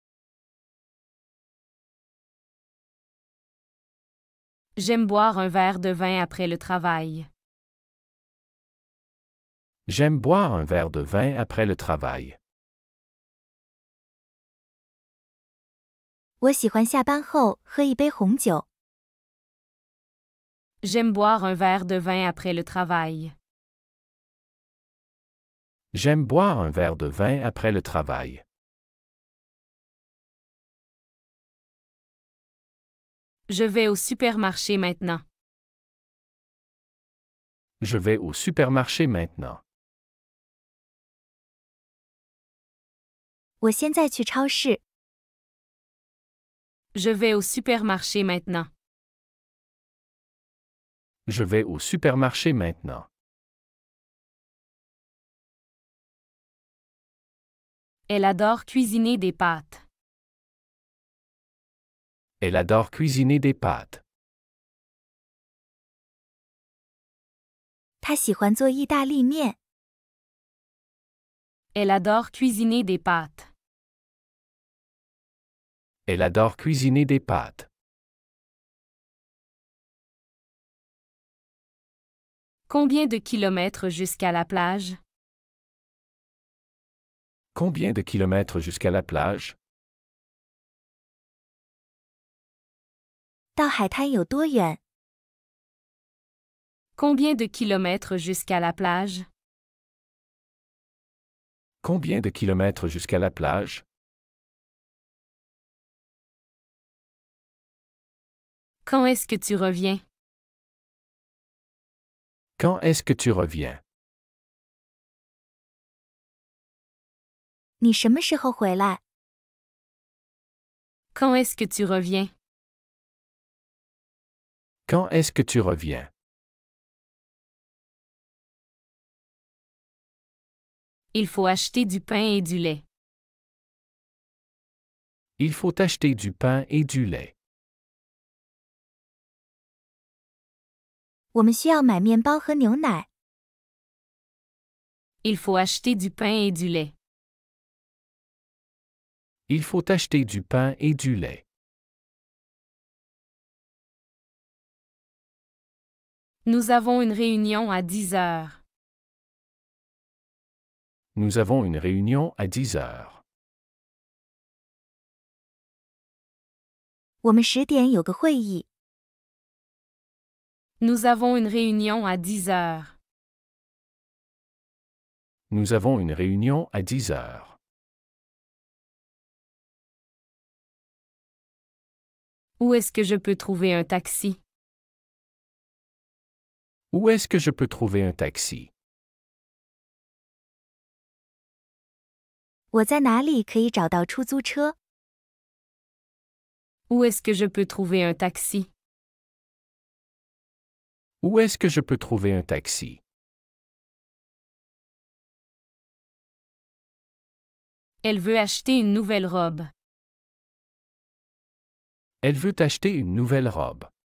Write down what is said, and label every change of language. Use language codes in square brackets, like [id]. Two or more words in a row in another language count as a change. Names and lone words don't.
[fr] J'aime boire un verre de vin après le travail. J'aime boire un verre de vin après le travail. [zh] 我喜欢下班后喝一杯红酒。 [fr] J'aime boire un verre de vin après le travail. J'aime boire un verre de vin après le travail. Je vais au supermarché maintenant. Je vais au supermarché maintenant. [zh] 我现在去超市。 [fr] Je vais au supermarché maintenant. Je vais au supermarché maintenant. Elle adore cuisiner des pâtes. Elle adore cuisiner des pâtes. [zh] 他喜欢做意大利面。 [fr] Elle adore cuisiner des pâtes. Elle adore cuisiner des pâtes. Combien de kilomètres jusqu'à la plage? Combien de kilomètres jusqu'à la plage? [zh] 到海滩有多远？ [fr] Combien de kilomètres jusqu'à la plage? Combien de kilomètres jusqu'à la plage? Quand est-ce que tu reviens? Quand est-ce que tu reviens? [zh] 你什么时候回来？ [fr] Quand est-ce que tu reviens? Quand est-ce que tu reviens? Il faut acheter du pain et du lait. Il faut acheter du pain et du lait. [zh] 我们需要买面包和牛奶。 [fr] Il faut acheter du pain et du lait. Il faut acheter du pain et du lait. Nous avons une réunion à 10 heures. Nous avons une réunion à 10 heures. [zh] 我们10点有个会议。 [fr] Nous avons une réunion à 10 heures. Nous avons une réunion à 10 heures. Où est-ce que je peux trouver un taxi? Où est-ce que je peux trouver un taxi? [zh] 我在哪里可以找到出租车？ [fr] Où est-ce que je peux trouver un taxi? Où est-ce que je peux trouver un taxi? Elle veut acheter une nouvelle robe. Elle veut acheter une nouvelle robe.